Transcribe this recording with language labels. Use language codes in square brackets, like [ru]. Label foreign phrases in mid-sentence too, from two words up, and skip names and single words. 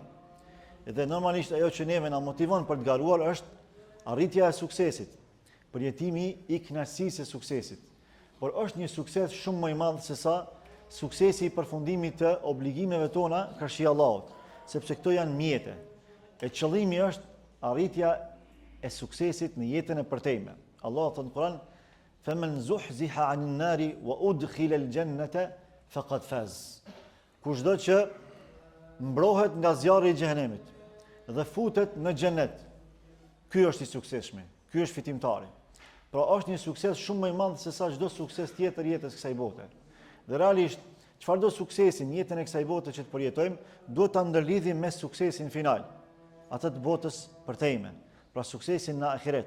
[sq] Dhe normalisht ajo që neve na motivon për të garuar është arritja e suksesit, përjetimi i kënaqësisë së suksesit. Por është një sukses shumë më i madh se sa suksesi i përfundimit të obligimeve tona karshi Allahut, sepse këto janë mjete. E qëllimi është arritja e suksesit në jetën e përtejme. Allahu thotë në Kur'an: [ar] "فمن زحزح عن النار وأدخل الجنة فقد فاز." [sq] Kushdo që mbrohet nga zjarri i xhenemit dhe futet në xhenet, ky është i suksesshëm, ky është fitimtari. Pra është një sukses shumë më i madh se sa çdo sukses tjetër jetës kësaj bote. Dhe realisht, çfarëdo suksesi në jetën e kësaj bote që të përjetojmë, duhet ta ndërlidhim me suksesin final, atë të botës përtejme, pra suksesin në ahiret.